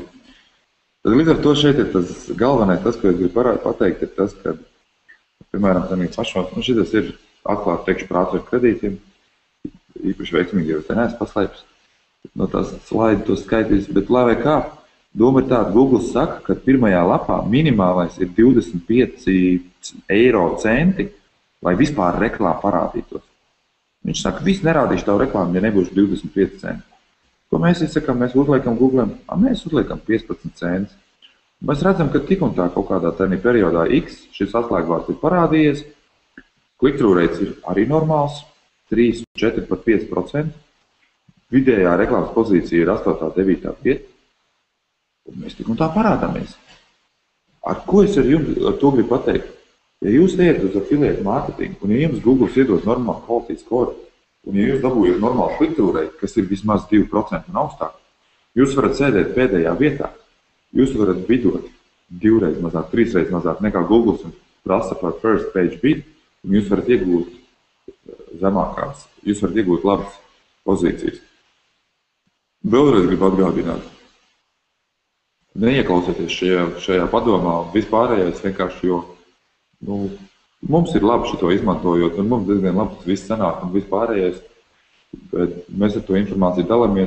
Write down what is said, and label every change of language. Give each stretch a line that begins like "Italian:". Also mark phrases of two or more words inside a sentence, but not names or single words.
Latvian: Tad līdz ar to šeit ir tas galvenais, tas, ko es gribu pateikt, ir tas, ka, piemēram, šitas ir atklāt teikšu par ātriem kredītiem, īpaši veiksmīgi, jo es te neesmu paslēpis no tās slaidu to skaitīs, bet lai vai kā, doma ir tāda, Google saka, ka pirmajā lapā minimālais ir 25 eiro centi, lai vispār reklāma parādītos. Viņš saka, viss nerādīšu tavu reklāmu, ja nebūšu 25 centi. Ko mēs izsakām? Mēs uzliekam Google, mēs uzliekam 15 centus. Mēs redzam, ka tik un tā kaut kādā tādā periodā X šis atslēgvārds ir parādījies,
English: click-through rates
Latvian: ir arī normāls, 3, 4, pat 5%. Vidējā reklāmas pozīcija ir 8, 9, 5. Un mēs tik un tā parādāmies. Ar ko es ar to gribu pateikt? Ja jūs ejat uz
English: affiliate marketing,
Latvian: un ja jums Google iedod normālu
English: quality score,
Latvian: un ja jūs dabūjat normālu
English: click-through rate,
Latvian: kas ir vismaz 2% un augstāk, jūs varat sēdēt pēdējā vietā. Jūs varat bidot 2 reizes mazāk, 3 reizes mazāk nekā Google un prasa par
English: first page bid,
Latvian: un jūs varat iegūt zemākās, jūs varat iegūt labas pozīcijas. Vēlreiz gribu atgādināt. Neieklausieties šajā padomā, vispārējais vienkārši, jo mums ir labi šito izmantojot, un mums diezgan labi tas viss sanāk un vispārējais, bet mēs ar to informāciju dalāmies.